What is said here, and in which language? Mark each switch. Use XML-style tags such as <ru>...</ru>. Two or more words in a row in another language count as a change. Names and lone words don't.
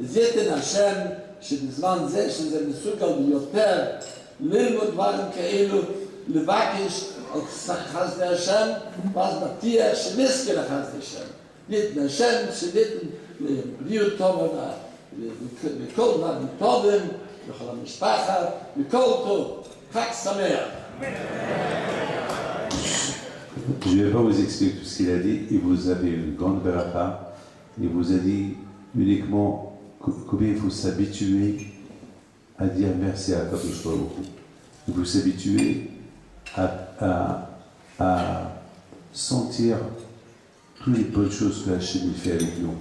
<he>אז ייתן השם שבזמן זה, שזה מסוגל ביותר, ללמוד דברים כאלו, לבקש על חסדי השם, ואז מבטיח שנזכה לחסדי השם. ייתן השם שניתן בריאות טובה, וכל דברים טובים, וכל המשפחה, וכל טוב. חג שמח.</he> <fr>Je ne vais pas vous expliquer tout ce qu'il a dit. Il vous avait une grande beracha. Il vous a dit uniquement combien il faut s'habituer à dire merci à</fr> <he>קדוש ברוך הוא.</he> <fr>Il faut s'habituer à sentir toutes les bonnes choses que Hachem fait avec nous.</fr>